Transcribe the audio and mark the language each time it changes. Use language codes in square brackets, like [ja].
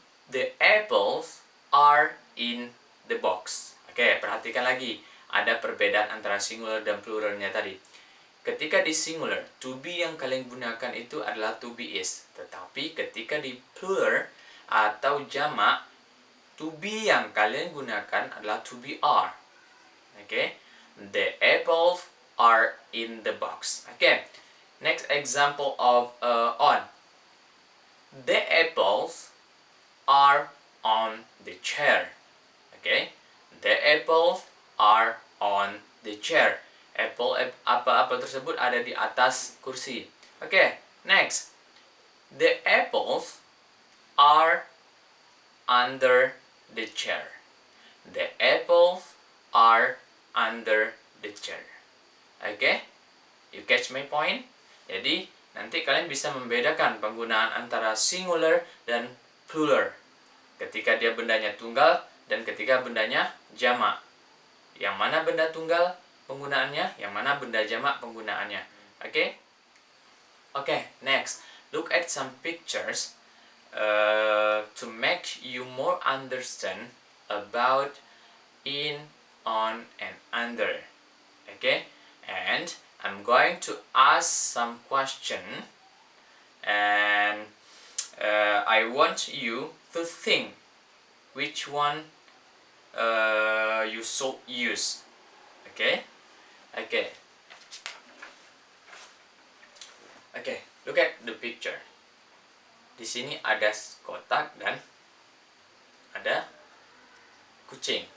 [en] The apples are in the box. [id] Oke, perhatikan lagi. Ada perbedaan antara singular dan pluralnya tadi. Ketika di singular, to be yang kalian gunakan itu adalah to be is. Tetapi ketika di plural atau jamak, to be yang kalian gunakan adalah to be are. [en] Oke, the apples are in the box. Oke, next example of on. The apples are on the chair. Okay, the apples are on the chair. [id] Apel tersebut ada di atas kursi. [en] Okay, next. The apples are under the chair. The apples are under the chair. Okay, you catch my point? [id] Jadi, nanti kalian bisa membedakan penggunaan antara singular dan plural. Ketika dia bendanya tunggal dan ketika bendanya jamak. Yang mana benda tunggal penggunaannya, yang mana benda jamak penggunaannya. [en] Oke? Okay, next. Look at some pictures to make you more understand about in, on, and under. Okay? And I'm going to ask some question, and I want you to think which one you should use. Okay? Okay. Okay, look at the picture. [id] Di sini ada kotak dan ada kucing.